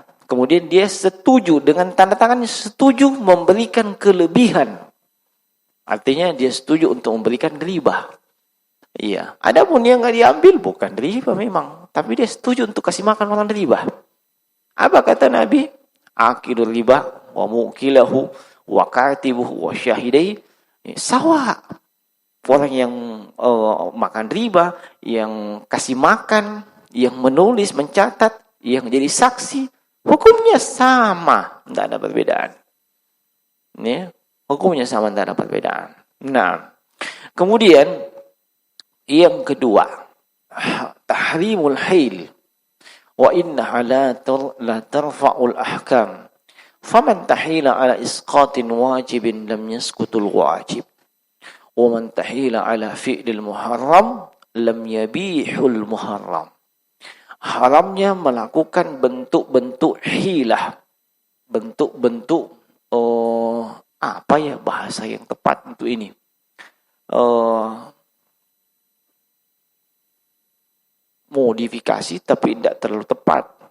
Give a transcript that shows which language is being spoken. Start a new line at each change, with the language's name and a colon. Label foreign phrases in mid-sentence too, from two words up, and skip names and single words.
Indonesian: Kemudian dia setuju dengan tanda tangannya, setuju memberikan kelebihan. Artinya dia setuju untuk memberikan riba. Iya. Adapun yang nggak diambil bukan riba memang, tapi dia setuju untuk kasih makan orang riba. Apa kata Nabi?
Arabic: آكل الربا وموكله وكاتبه وشاهديه سواء.
Indonesian: Orang yang makan riba, yang kasih makan, yang menulis, mencatat, yang jadi saksi, hukumnya sama, tidak ada perbedaan. Ya, hukumnya sama, tidak ada perbedaan. Nah, kemudian yang kedua,
Arabic: تحريم الحيل. وإنها لا ترفع الأحكام. فمن تحيل على إسقاط واجب لم يسقط الواجب. ومن تحيل على فعل المحرم لم يبح المحرم.
Indonesian: Haramnya melakukan bentuk-bentuk hilah. Bentuk-bentuk apa ya bahasa yang tepat untuk ini? Modifikasi tapi tidak terlalu tepat.